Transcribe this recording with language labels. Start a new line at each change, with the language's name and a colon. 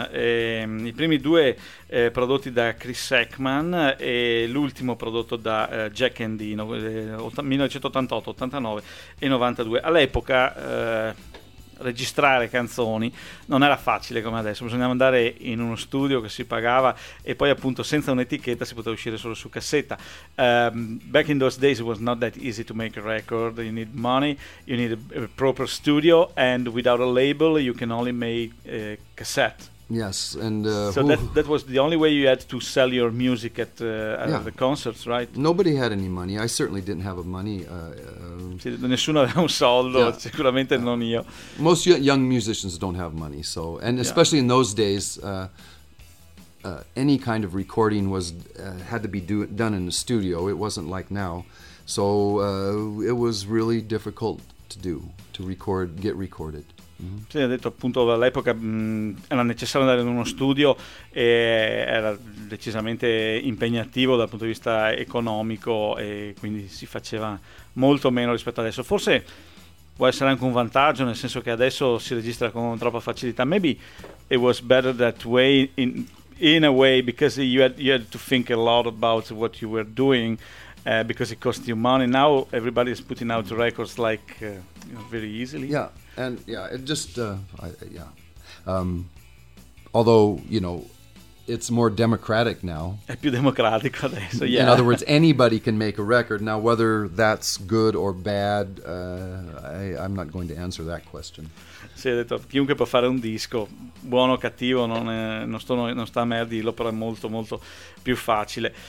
Italian: I primi due prodotti da Chris Eckman e l'ultimo prodotto da Jack Endino, 1988, 89 e 92. All'epoca registrare canzoni non era facile come adesso, bisognava andare in uno studio che si pagava e poi appunto senza un'etichetta si poteva uscire solo su cassetta.
English: Back in those days it was not that easy to make a record. You need money, you need a proper studio, and without a label you can only make a cassette. Yes, and so that was the only way you had to sell your music at the concerts, right? Nobody had any money. I certainly didn't have money.
Italian: Nessuno aveva un soldo, sicuramente non io.
English: Most young musicians don't have money, so, and especially in those days, any kind of recording was had to be done in a studio. It wasn't like now, so it was really difficult to do, to record, get recorded.
Italian: Sì, ha detto appunto all'epoca era necessario andare in uno studio e era decisamente impegnativo dal punto di vista economico e quindi si faceva molto meno rispetto ad adesso. Forse può essere anche un vantaggio, nel senso che adesso si registra con troppa facilità.
English: Maybe it was better that way in a way because you had to think a lot about what you were doing because it cost you money. Now everybody is putting out records like very easily. Yeah. And yeah, it just although you know, it's more democratic now.
Italian: È più democratico adesso. Yeah.
English: In other words, anybody can make a record now. Whether that's good or bad, I'm not going to answer that question.
Italian: Sì, ha detto chiunque può fare un disco, buono o cattivo, non sta a me a dirlo, però è molto molto più facile.